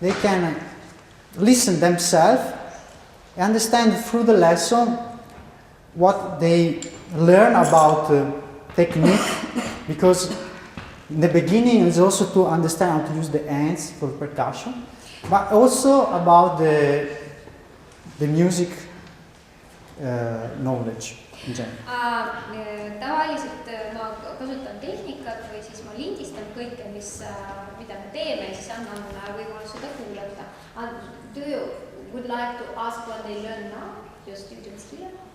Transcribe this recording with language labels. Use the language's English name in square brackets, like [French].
[English] They can listen themselves, understand through the lesson what they learn about technique, because in the beginning is also to understand how to use the hands for percussion, but also about the music knowledge in general. [Estonian] Tavaliselt ma kasutan tehnikat või siis ma lindistan kõike, mida me teeme, siis annan võimalus seda kuulata. [English] Do you would like to ask what they learn now, your students here?